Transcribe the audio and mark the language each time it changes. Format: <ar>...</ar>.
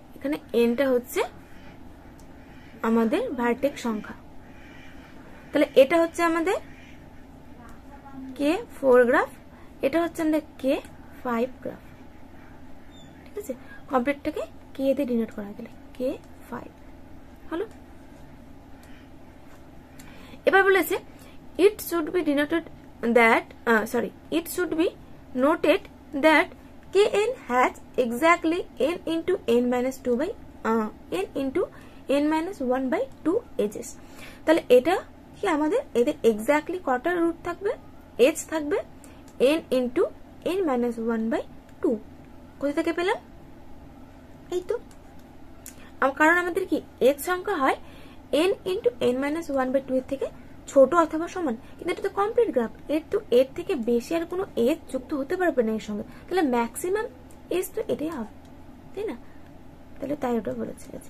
<bn>এখানে এনটা হচ্ছে আমাদের ভার্টেক্স সংখ্যা, তাহলে এটা হচ্ছে আমাদের K4 গ্রাফ, এটা হচ্ছে আমাদের K5 গ্রাফ। ঠিক আছে, কমপ্লিটটাকে কে দিয়ে ডিনোট করা গেলে K5 হলো। এবার বলেছে</bn> <en>it should be denoted that it should be noted that Kn has exactly n into n minus 2 by n into n minus 1 by 2 edges।</en> <bn>তাহলে এটা কি আমাদের এদের এক্স্যাক্টলি কটা রুট থাকবে? এজ থাকবে</bn> <en>n into n minus 1 by 2।</en> <bn>কোথা থেকে পেলাম? এই তো, কারণ আমাদের কি এজ সংখ্যা হয়</bn> <en>n into n minus 1 by 2</en> <bn>এর থেকে ছোট অথবা সমান, কিন্তু এটা তো কমপ্লিট গ্রাফ, এর থেকে বেশি আর কোনো এজ যুক্ত হতে পারবে না এর সঙ্গে, তাহলে ম্যাক্সিমাম এজ তো এটাই হবে, তাই না? তাহলে তাই ওটা বলেছে।</bn>